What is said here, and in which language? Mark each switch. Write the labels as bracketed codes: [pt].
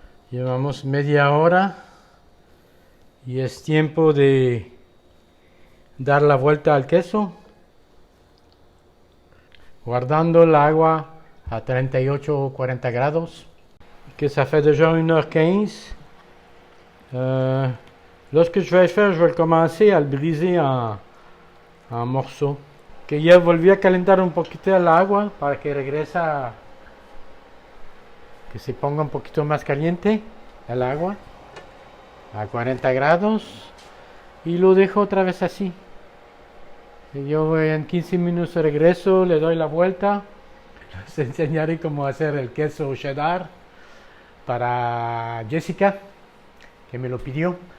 [es] Llevamos media hora y es tiempo de dar la vuelta al queso, guardando el agua a 38 o 40 grados. [fr] Que ça fait déjà 1h15. Là, ce que je vais faire, je vais commencer à le briser en morceaux. [es] Que ya volví a calentar un poquito el agua para que regresa, que se ponga un poquito más caliente el agua a 40 grados, y lo dejo otra vez así. Y yo en 15 minutos regreso, le doy la vuelta, les enseñaré cómo hacer el queso cheddar para Jessica, que me lo pidió.